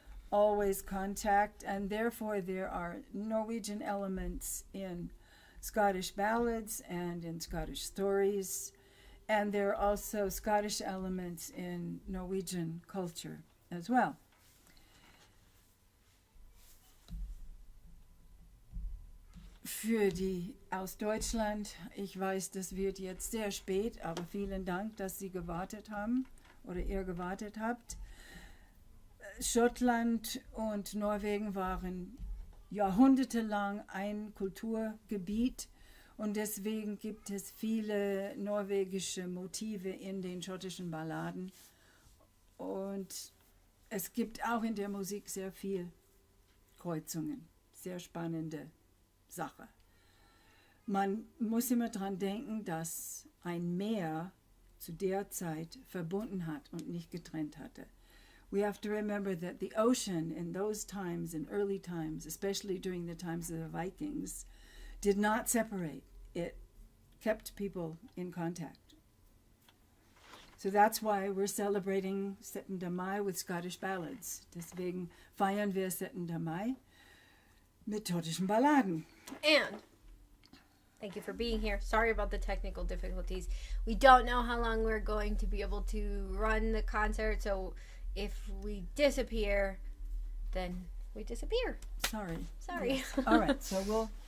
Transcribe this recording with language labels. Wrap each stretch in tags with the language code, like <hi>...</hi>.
<en>Always contact, and therefore there are Norwegian elements in Scottish ballads and in Scottish stories. And there are also Scottish elements in Norwegian culture as well.</en> <de>Für die aus Deutschland, ich weiß, das wird jetzt sehr spät, aber vielen Dank, dass Sie gewartet haben oder ihr gewartet habt. Schottland und Norwegen waren jahrhundertelang ein Kulturgebiet und deswegen gibt es viele norwegische Motive in den schottischen Balladen und es gibt auch in der Musik sehr viel Kreuzungen, sehr spannende Sache. Man muss immer dran denken, dass ein Meer zu der Zeit verbunden hat und nicht getrennt hatte.</de> <en>We have to remember that the ocean in those times, in early times, especially during the times of the Vikings, did not separate. It kept people in contact. So that's why we're celebrating Syttende Mai with Scottish ballads.</en> <de>Deswegen feiern wir Syttende Mai mit schottischen Balladen.</de> <en>And thank you for being here. Sorry about the technical difficulties. We don't know how long we're going to be able to run the concert, so if we disappear, then we disappear. Sorry. Sorry. Yes. All right, so</en>